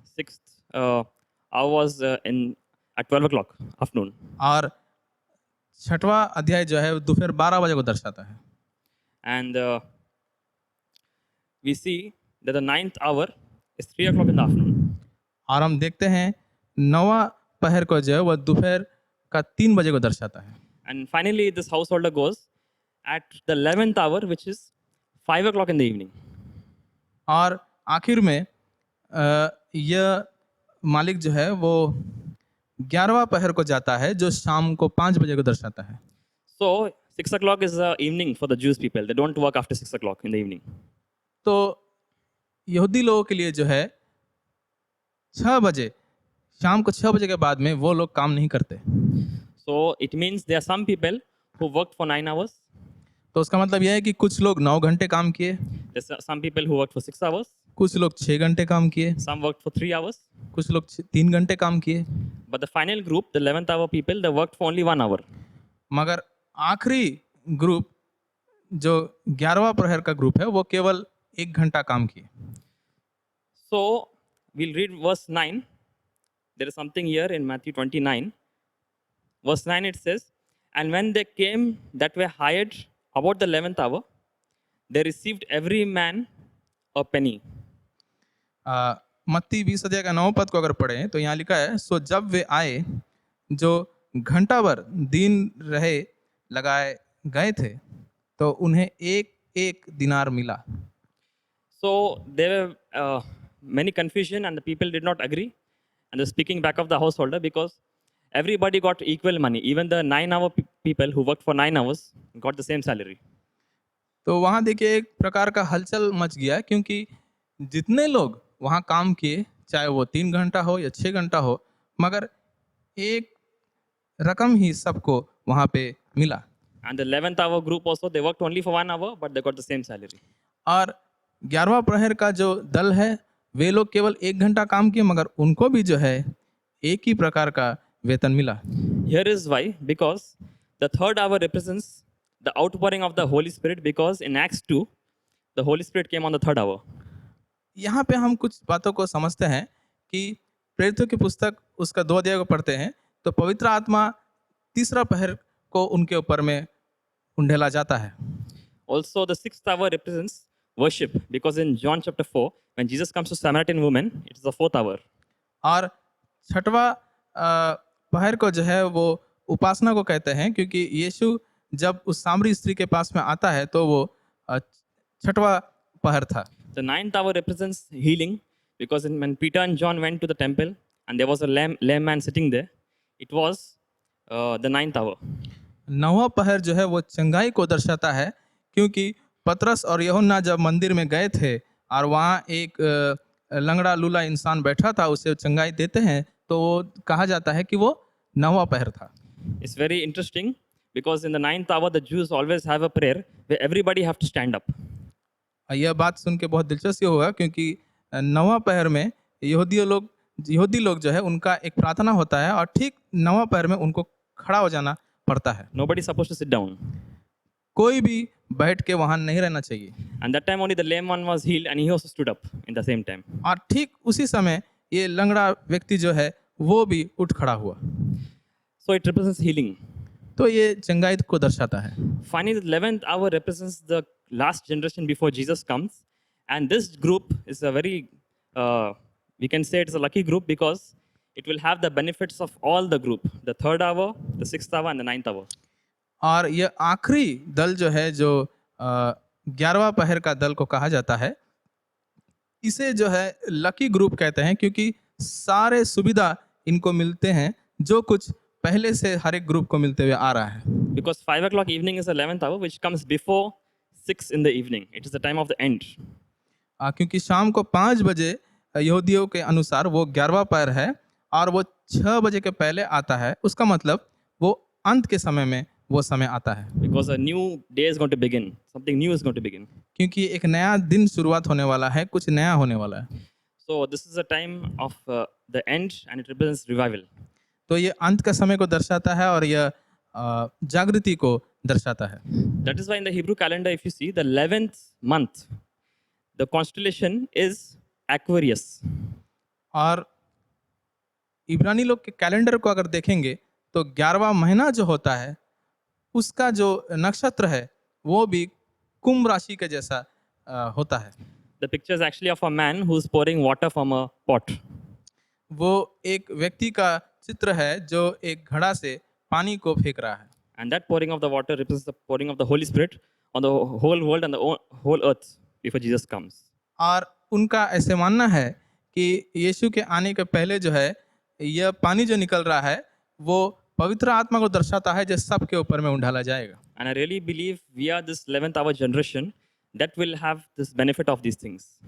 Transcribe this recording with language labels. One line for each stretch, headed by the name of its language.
English: 6th hour was at 12 o'clock afternoon.
Hindi: और 6वां अध्याय जो है दोपहर 12 बजे को दर्शाता है।
English: And we see that the 9th hour is 3 o'clock in the afternoon.
Hindi: और हम देखते हैं 9वां पहर को जो है वह दोपहर का 3 बजे को दर्शाता है।
English: And finally, this householder goes at the 11th hour, which is 5 o'clock in the evening.
Hindi: और आखिर में यह मालिक जो है वो 11वां पहर को जाता है जो शाम को 5 बजे को दर्शाता है।
English: So 6 o'clock is the evening for the Jewish people. They don't work after 6 o'clock in the evening.
Hindi: तो यहूदी लोगों के लिए जो है 6 बजे शाम को 6 बजे के बाद में वो लोग काम नहीं करते।
English: So it means there are some people who worked for 9 hours.
Hindi: तो उसका मतलब यह है कि कुछ लोग 9 घंटे काम किए,
English: There's some people who worked for 6 hours.
Hindi: कुछ लोग 6 घंटे काम किए,
English: Some worked for 3 hours.
Hindi: कुछ लोग 3 घंटे काम किए।
English: But the final group, the 11th hour people, they worked for only 1 hour.
Hindi: मगर आखिरी ग्रुप जो 11वां प्रहर का ग्रुप है वो केवल 1 घंटा काम किए।
English: So we'll read verse 9. There is something here in Matthew 29. Verse 9 it says, and when they came that were hired about the 11th hour, they received every man a penny.
Hindi: मत्ती 20 अध्याय का 9 पद को अगर पढ़ें तो यहाँ लिखा है, सो जब वे आए जो घंटा भर दिन रहे लगाए गए थे तो उन्हें एक दिनार मिला।
English: So there were many confusion and the people did not agree. And they're speaking back of the householder because everybody got equal money. Even the 9-hour people who worked for 9 hours got the same salary.
Hindi: तो वहाँ देखिए एक प्रकार का हलचल much गया क्योंकि जितने लोग वहाँ काम किए, चाहे वो 3 घंटा हो या 6 घंटा हो, मगर एक रकम ही सबको वहाँ पे मिला।
English: And the 11th hour group also, they worked only for 1 hour, but they got the same salary.
Hindi: और 11वां प्रहर का जो दल है वे लोग केवल 1 घंटा काम किए मगर उनको भी जो है एक ही प्रकार का वेतन मिला।
English: Here is why, because the 3rd hour represents the outpouring of the Holy Spirit, because in Acts 2, the Holy Spirit came on the 3rd hour.
Hindi: यहाँ पे हम कुछ बातों को समझते हैं कि प्रेरितों की पुस्तक उसका 2 अध्याय को पढ़ते हैं तो पवित्र आत्मा तीसरा पहर को उनके ऊपर में उंडेला जाता है।
English: Also, the 6th hour represents worship, because in John chapter 4, when Jesus comes to Samaritan woman, it is the 4th hour.
Hindi: और 6वां पहर को जो है वो उपासना को कहते हैं क्योंकि यीशु जब उस सामरी स्त्री के पास में आता है तो वो 6वां पहर था।
English: The 9th hour represents healing, because when Peter and John went to the temple and there was a lame man sitting there, it was the 9th hour.
Hindi: 9वां पहर जो है वो चंगाई को दर्शाता है क्योंकि पतरस और यूहन्ना जब मंदिर में गए थे और वहाँ एक लंगड़ा लूला इंसान बैठा था, उसे चंगाई देते हैं तो वो कहा जाता है कि वो 9वां पहर था।
English: It's very interesting, because in the 9th hour, the Jews always have a prayer where everybody have to stand up.
Hindi: यह बात सुन के बहुत दिलचस्प होगा क्योंकि नौवां पहर में यहूदी लोग जो है उनका एक प्रार्थना होता है और ठीक नौवां पहर में उनको खड़ा हो जाना पड़ता है।
English: Nobody is supposed to sit down.
Hindi: कोई भी बैठ के वहां नहीं रहना चाहिए।
English: And that time only the lame one was healed and he also stood up in the same time.
Hindi: और ठीक उसी समय ये लंगड़ा व्यक्ति जो है वो भी उठ खड़ा हुआ।
English: So it represents healing.
Hindi: तो ये चंगाई को दर्शाता है।
English: Finally, the 11th hour represents the last generation before Jesus comes. And this group is a very, we can say it's a lucky group because it will have the benefits of all the group. The 3rd hour, the 6th hour and the 9th hour.
Hindi: और यह आखिरी दल जो है जो 11वां पहर का दल को कहा जाता है, इसे जो है लकी ग्रुप कहते हैं क्योंकि सारे सुविधा इनको मिलते हैं जो कुछ पहले से हर एक ग्रुप को मिलते हुए आ रहा है।
English: Because 5 o'clock evening is the 11th hour which comes before 6 in the evening. It is the time of the end.
Hindi: क्योंकि शाम को 5 बजे यहूदियों के अनुसार वो 11वां पहर है और वो 6 बजे के पहले आता है। उसका मतलब वो अंत के समय में वो समय आता है।
English: Because a new day is going to begin. Something new is going to begin.
Hindi: क्योंकि एक नया दिन शुरुआत होने वाला है, कुछ नया होने वाला है।
English: So this is a time of the end and it represents revival.
Hindi: तो ये अंत का समय को दर्शाता है और यह जागृति को दर्शाता है।
English: That is why in the Hebrew calendar, if you see the 11th month, the constellation is Aquarius.
Hindi: और इब्रानी लोग के कैलेंडर को अगर देखेंगे तो 11वां महीना जो होता है उसका जो नक्षत्र है वो भी कुंभ राशि के जैसा होता है।
English: The picture is actually of a man who is pouring water from a pot.
Hindi: वो एक व्यक्ति का चित्र है जो एक घड़ा से पानी को फेंक रहा है।
English: And that pouring of the water represents the pouring of the Holy Spirit on the whole world and the whole earth before Jesus comes.
Hindi: और उनका ऐसे मानना है कि यीशु के आने के पहले जो है यह पानी जो निकल रहा है वो पवित्र आत्मा को दर्शाता है जो सबके ऊपर में उंडाला जाएगा।
English: And I really believe we are this 11th hour generation that will have this benefit of these things.